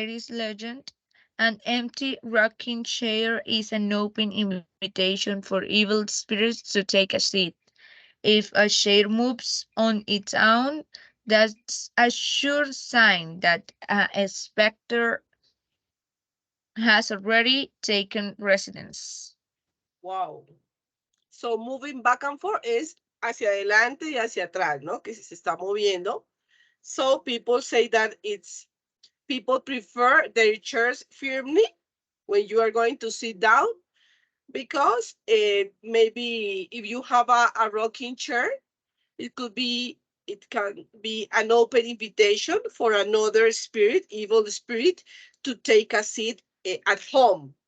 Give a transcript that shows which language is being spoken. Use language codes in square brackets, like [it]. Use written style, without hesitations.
[en] legend, an empty rocking chair is an open invitation for evil spirits to take a seat. If a chair moves on its own, that's a sure sign that a specter has already taken residence. Wow. So moving back and forth [es] es hacia adelante y hacia atrás, ¿no? Que se está moviendo. [en] So people say that it's people prefer their chairs firmly when you are going to sit down. because maybe if you have a rocking chair, it could be, it can be an open invitation for another spirit, evil spirit, to take a seat at home.